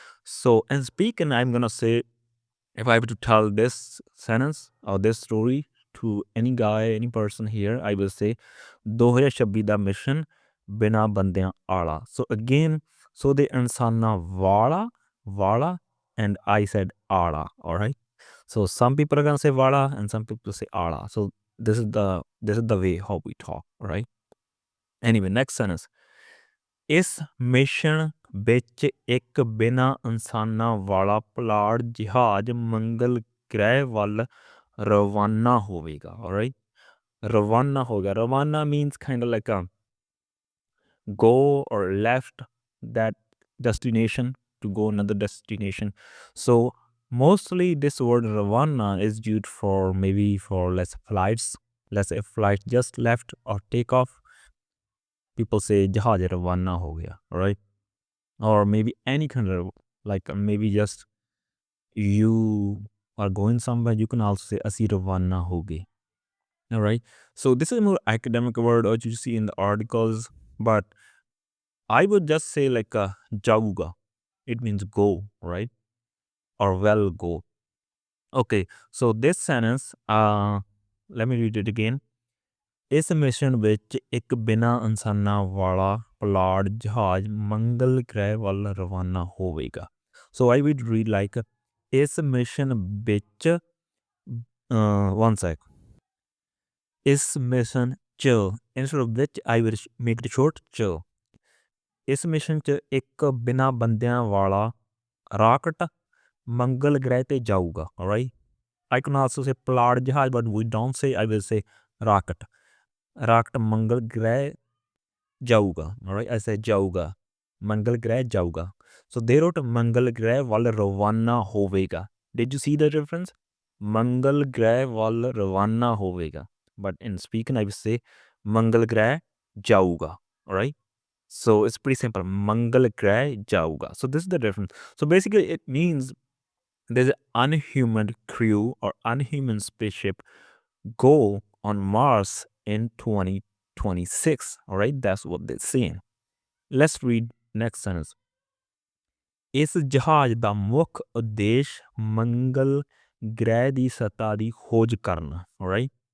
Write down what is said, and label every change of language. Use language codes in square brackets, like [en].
[en] So in speaking, I'm gonna say, if I have to tell this sentence or this story to any guy, any person here, I will say 2026 [pa] ਦਾ mission ਬਿਨਾ ਬੰਦਿਆਂ ਆਲਾ. [en] So again, so the [pa] ਇਨਸਾਨਾਂ ਵਾਲਾ, [en] and I said ala. All right. So some people are gonna say wala and some people say ala. So this is the way how we talk. All right. Anyway, next sentence. [pa] ਇਸ mission ਵਿੱਚ ਇੱਕ ਬਿਨਾ ਇਨਸਾਨਾਂ ਵਾਲਾ ਪੁਲਾੜ ਜਹਾਜ਼ ਮੰਗਲ ਗ੍ਰਹਿ ਵੱਲ ਰਵਾਨਾ ਹੋਵੇਗਾ. [en] All right, [pa] ਰਵਾਨਾ ਹੋਗਾ. [en] Ravana means kind of like a go or left that destination to go another destination. So mostly this word ravana is used for maybe for less flights. Let's say flight just left or take off. People say [pa] jahaj ravana ho gaya. [en] All right, or maybe any kind of like maybe just you are going somewhere, you can also say [pa] asi ravana ho gaye. [en] All right, so this is a more academic word or you see in the articles, but I would just say like jauga. It means go, right? Or well go. Okay, so this sentence, let me read it again. [pa] ਇਸ mission ਵਿੱਚ ਇੱਕ ਬਿਨਾ ਇਨਸਾਨਾਂ ਵਾਲਾ ਪੁਲਾੜ ਜਹਾਜ਼ ਮੰਗਲ ਗ੍ਰਹਿ ਵੱਲ ਰਵਾਨਾ ਹੋਵੇਗਾ. [en] So I would read like [pa] ਇਸ ਮਿਸ਼ਨ ਵਿੱਚ [en] one sec. [pa] ਇਸ ਮਿਸ਼ਨ ਚ, [en] instead of which I would make it short ਚ. [pa] ਇਸ ਮਿਸ਼ਨ ਚ ਇੱਕ ਬਿਨਾ ਬੰਦਿਆਂ ਵਾਲਾ ਰਾਕਟ ਮੰਗਲ ਗ੍ਰਹਿ ਤੇ ਜਾਊਗਾ. [en] All right, I can also say [pa] ਪੁਲਾੜ ਜਹਾਜ਼, [en] but we don't say, I will say rocket. [pa] Rocket ਮੰਗਲ ਗ੍ਰਹਿ ਜਾਊਗਾ. [en] All right, I said ਜਾਊਗਾ. [pa] ਮੰਗਲ ਗ੍ਰਹਿ ਜਾਊਗਾ. [en] So they wrote [pa] ਮੰਗਲ ਗ੍ਰਹਿ ਵੱਲ ਰਵਾਨਾ ਹੋਵੇਗਾ. [en] Did you see the difference? [pa] ਮੰਗਲ ਗ੍ਰਹਿ ਵੱਲ ਰਵਾਨਾ ਹੋਵੇਗਾ. [en] But in speaking, I would say [pa] ਮੰਗਲ ਗ੍ਰਹਿ ਜਾਊਗਾ. [en] All right, so it's pretty simple. [pa] ਮੰਗਲ ਗ੍ਰਹਿ ਜਾਊਗਾ. [en] So this is the difference. So basically it means there's an unhuman crew or unhuman spaceship go on Mars in 2026. All right, that's what they're saying. Let's read next sentence. [pa] ਇਸ ਜਹਾਜ਼ ਦਾ ਮੁੱਖ ਉਦੇਸ਼ ਮੰਗਲ ਗ੍ਰਹਿ ਦੀ ਸਤ੍ਹਾ ਦੀ ਖੋਜ ਕਰਨਾ, alright?